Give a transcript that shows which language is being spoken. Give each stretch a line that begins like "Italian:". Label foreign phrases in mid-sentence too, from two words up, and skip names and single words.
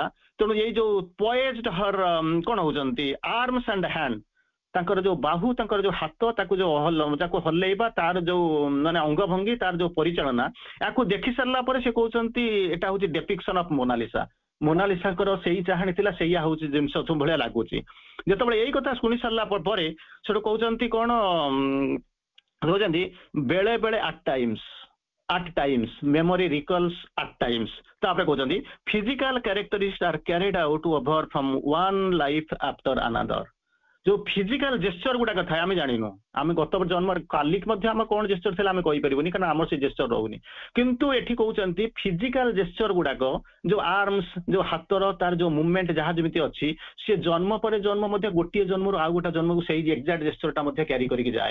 Odia: ତେଣୁ ଏଇ ଯୋଉ
English: poised her
Odia: କଣ ହଉଛନ୍ତି,
English: arms and hand,
Odia: ତାଙ୍କର ଯୋଉ ବାହୁ, ତାଙ୍କର ଯୋଉ ହାତ, ତାକୁ ହଲେଇବା, ତାର ଯୋଉ ମାନେ ଅଙ୍ଗଭଙ୍ଗୀ, ତାର ଯୋଉ ପରିଚାଳନା, ୟାକୁ ଦେଖି ସାରିଲା ପରେ ସେ କହୁଛନ୍ତି ଏଟା ହଉଛି
English: depiction of
Odia: ମୋନାଲିସା। ମୋନାଲିସାଙ୍କର ସେଇ ଚାହାଣୀ ଥିଲା, ସେଇଆ ହଉଛି ଜିନିଷ ଭଳିଆ ଲାଗୁଛି। ଯେତେବେଳେ ଏଇ କଥା ଶୁଣି ସାରିଲା ପରେ ସେଠୁ କହୁଛନ୍ତି କଣ କହୁଛନ୍ତି ବେଳେ ବେଳେ
English: at times memory recalls at times,
Odia: ତାପରେ କହୁଛନ୍ତି
English: physical characteristics are carried out over from one life after another।
Odia: ଯୋଉ
English: physical gesture
Odia: ଗୁଡାକ ଥାଏ ଆମେ ଜାଣିନୁ, ଆମେ ଗତ ଜନ୍ମରେ କାଲିକି ମଧ୍ୟ ଆମେ କଣ ଜେସ୍ଚର ଥିଲା ଆମେ କହିପାରିବୁନି, କାରଣ ଆମର ସେ ଜେସ୍ଚର ରହୁନି। କିନ୍ତୁ ଏଠି କହୁଛନ୍ତି
English: physical gesture
Odia: ଗୁଡାକ ଯୋଉ ଆର୍ମସ, ଯୋଉ ହାତର ତାର ଯୋଉ ମୁଭମେଣ୍ଟ ଯାହା ଯେମିତି ଅଛି, ସେ ଜନ୍ମ ପରେ ଜନ୍ମ ମଧ୍ୟ ଗୋଟିଏ ଜନ୍ମରୁ ଆଉ ଗୋଟେ ଜନ୍ମକୁ ସେଇ ଏକ୍ସାକ୍ଟ ଜେସ୍ଚରଟା ମଧ୍ୟ କ୍ୟାରି କରିକି ଯାଏ।